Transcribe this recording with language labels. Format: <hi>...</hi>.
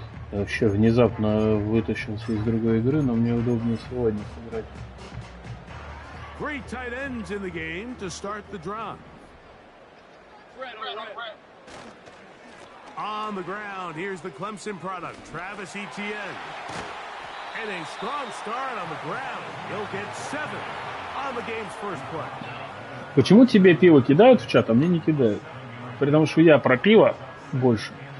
<ru>Я вообще внезапно вытащился из другой игры, но мне удобнее сегодня сыграть.</ru> <en>Three tight ends in the game to start the drive. On the ground, here's the Clemson product, Travis Etienne. And a strong start on the ground. He'll get 7 on the game's first play.</en> <ru>Почему тебе пиво кидают в чат, а мне не кидают? Потому что я про пиво больше.</ru>